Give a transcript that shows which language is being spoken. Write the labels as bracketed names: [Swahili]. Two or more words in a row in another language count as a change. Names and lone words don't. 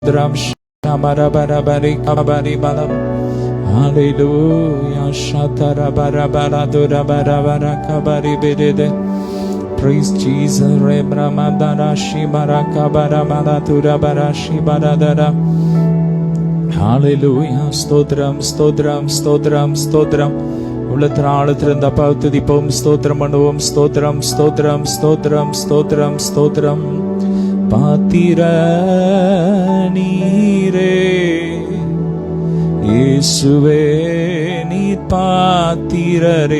[English] Dram shamara bara bari kabari balam. Hallelujah. Shatara bara bara dura bara bara kabari bidede. Praise Jesus. Rebra madara shibara kabara bara dura bara shibara dara. Hallelujah. [Tamil] ஸ்தோத்திரம் ஸ்தோத்திரம் ஸ்தோத்திரம் ஸ்தோத்திரம். உள்ளத்தின் ஆழத்திலிருந்து அப்பாவை துதிப்போம். ஸ்தோத்திரம் பண்ணுவோம். ஸ்தோத்திரம், ஸ்தோத்திரம், ஸ்தோத்திரம், ஸ்தோத்திரம், ஸ்தோத்திரம். பாத்திர நீரே இயேசுவே, நீர் பாத்திரரே.